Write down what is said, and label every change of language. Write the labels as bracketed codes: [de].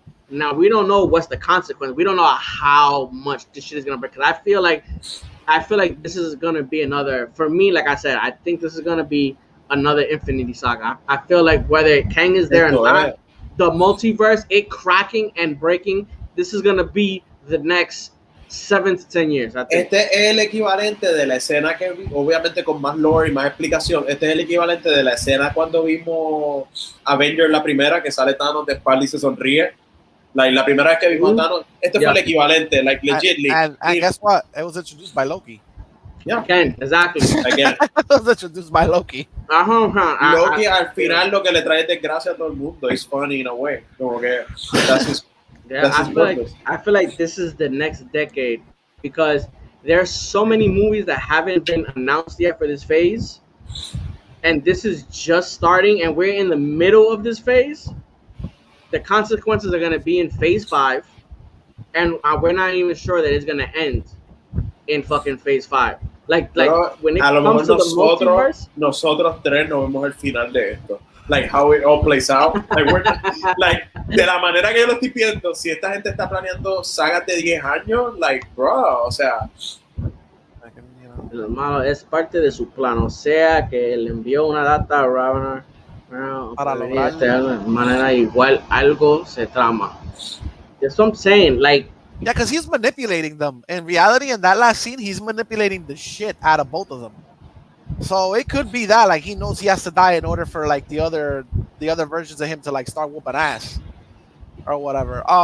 [en] Now we don't know what's the consequence. We don't know how much this shit is gonna break. Because I feel like this is gonna be another. For me, like I said, I think this is gonna be another Infinity Saga. I feel like whether Kang is there or not, the multiverse, it cracking and breaking. This is gonna be the next 7 to 10 years. I think. [es] Este es el equivalente de la escena que vi, obviamente con más lore y más explicación. Este es el equivalente de la escena cuando vimos Avengers la primera, que sale Thanos de espalda y se sonríe. La primera vez que vimos a Thanos, este fue el equivalente, [en] like legitly. And guess what? It was introduced by Loki. Yeah. Again, exactly. Again. It was introduced by Loki. [es] Loki al final lo que le trae desgracia a todo el mundo. [en] It's funny in a way. [es] Como que [en] I feel like this is the next decade, because there's so many movies that haven't been announced yet for this phase, and this is just starting, and we're in the middle of this phase. The consequences are going to be in phase 5, and we're not even sure that it's going to end in fucking phase 5. Like when it comes to the multiverse, [es] nosotros tres no vemos el final de esto. [en] Like how it all plays out. [es] Like de la manera que yo lo estoy viendo, si esta gente está planeando sagas de 10 años, [en] like, bro, [es] o sea, hermano, es parte de su plan. O sea, que le envió una data a Ravana para lograr de manera igual algo se trama. [en] That's what I'm saying. Like, yeah, because he's manipulating them. In reality, in that last scene, he's manipulating the shit out of both of them. So it could be that, like, he knows he has to die in order for, like, the other versions of him to, like, start whooping ass or whatever.